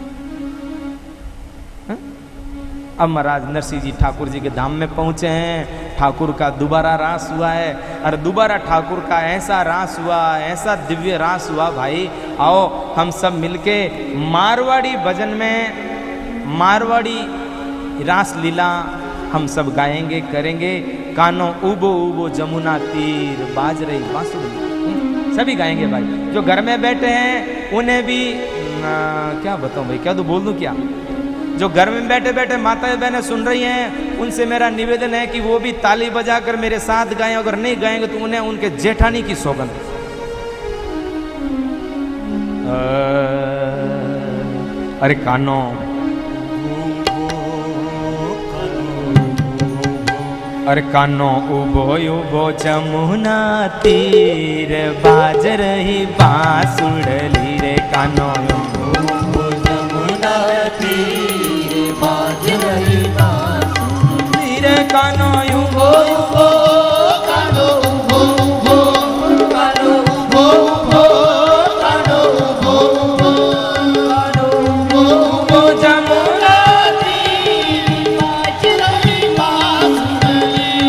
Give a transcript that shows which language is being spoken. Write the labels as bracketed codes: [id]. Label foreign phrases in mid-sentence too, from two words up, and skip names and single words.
[hi] अब महाराज नरसिंह जी ठाकुर जी के धाम में पहुंचे हैं। ठाकुर का दोबारा रास हुआ है, और दोबारा ठाकुर का ऐसा रास हुआ, ऐसा दिव्य रास हुआ भाई। आओ हम सब मिलके मारवाड़ी भजन में मारवाड़ी रास लीला हम सब गाएंगे करेंगे। [rwr] कानो उबो उबो जमुना तीर बाज रही बांसुरी, [hi] सभी गाएंगे भाई। जो घर में बैठे हैं उन्हें भी क्या बताऊं भाई, क्या तो बोल दूं क्या। जो घर में बैठे बैठे माताएं बहनें सुन रही हैं, उनसे मेरा निवेदन है कि वो भी ताली बजाकर मेरे साथ गाएं। अगर नहीं गाएंगे तो उन्हें उनके जेठानी की सौगंध। [rwr] अरे कानो अरे कानो उबो उबो जमुना तीर बाज रही बांसुड़ली रे। कानो उबो जमुना तीर बाज रही बांसुड़ली रे। कानो उबो उबो कानो उबो उबो कानो उबो उबो कानो उबो उबो कानो उबो उबो जमुना तीर बाज रही बांसुड़ली।